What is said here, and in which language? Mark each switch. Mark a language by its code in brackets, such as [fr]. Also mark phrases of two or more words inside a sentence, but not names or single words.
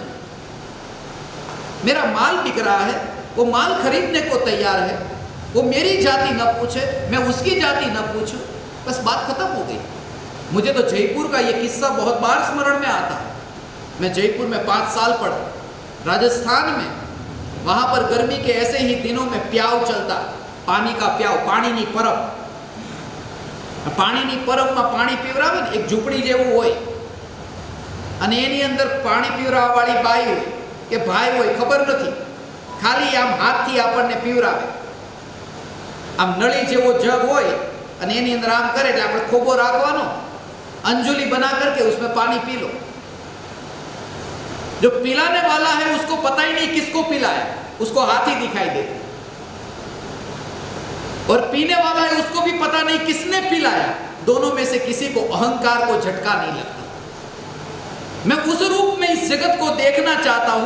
[hi] मेरा माल बिक रहा है, वो माल खरीदने को तैयार है, वो मेरी जाति न पूछे, मैं उसकी जाति न पूछूं, बस बात खत्म हो गई। मुझे तो जयपुर का ये किस्सा बहुत बार स्मरण में आता है। मैं जयपुर में 5 साल पढ़ा, राजस्थान में, वहां पर गर्मी के ऐसे ही दिनों में प्याव चलता, पानी का प्याव, [gu] પાણીની પરબ। પાણીની પરબ માં પાણી પીવરાવે ને, એક ઝૂપડી જેવું હોય અને એની અંદર પાણી પીવરાવા વાળી બાઈ હોય કે ભાઈ હોય, ખબર નથી, ખાલી આમ હાથથી આપણને પીવરાવે। આમ નળી જેવો જગ હોય અને એની અંદર આમ કરે એટલે આપણે ખોબો રાખવાનો, [hi] अंजुली बना करके उसमें पानी पी लो। जो पिलाने वाला है उसको पता ही नहीं किसको पिलाया, उसको हाथ ही दिखाई देता। और पीने वाला है उसको भी पता नहीं किसने पिलाया। दोनों में से किसी को अहंकार को झटका नहीं लगता। मैं उस रूप में इस जगत को देखना चाहता हूं।